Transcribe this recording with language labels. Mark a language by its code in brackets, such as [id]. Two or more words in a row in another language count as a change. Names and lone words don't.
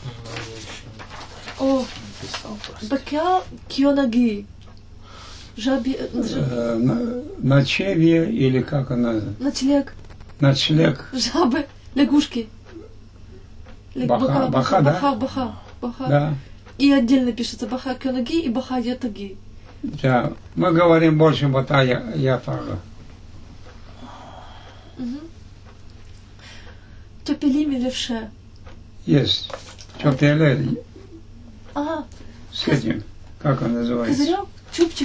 [crh] Бакя кьонаги. [ru] Ночевье или как она? Ночлег. Ночлег. Жабы, лягушки. Баха, Баха. Да. И отдельно пишется [crh] Баха кьонаги [ru] и [crh] Баха ятаги. [ru] Да. Мы говорим больше [crh] Бата ятага. Топелими левше. [ru] Есть. Топеле. С этим. Как он называется? Козырек, чубчик.